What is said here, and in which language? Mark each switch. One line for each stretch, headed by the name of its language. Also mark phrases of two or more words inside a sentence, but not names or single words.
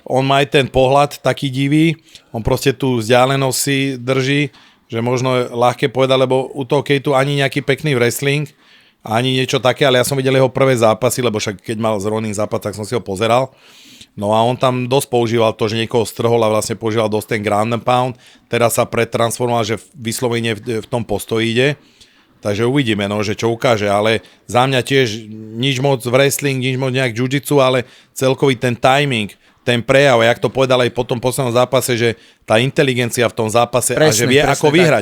Slovak: On má aj ten pohľad taký divý, on proste tú vzdialenosť si drží, že možno je ľahké povedať, lebo u toho Kejtu ani nejaký pekný wrestling, ani niečo také, ale ja som videl jeho prvé zápasy, lebo však keď mal s Ronin zápas, tak som si ho pozeral. No a on tam dosť používal to, že niekoho strhol a vlastne používal dosť ten
English: ground and pound.
Slovak: Teraz sa pretransformoval, že vyslovene v tom postoji ide. Takže uvidíme, no, že čo ukáže, ale za mňa tiež nič moc wrestling, nič moc nejak jiu-jitsu, ale celkový ten timing, ten prejav, jak to povedal aj po tom poslednom zápase, že tá inteligencia v tom zápase presne, a že vie ako vyhrať.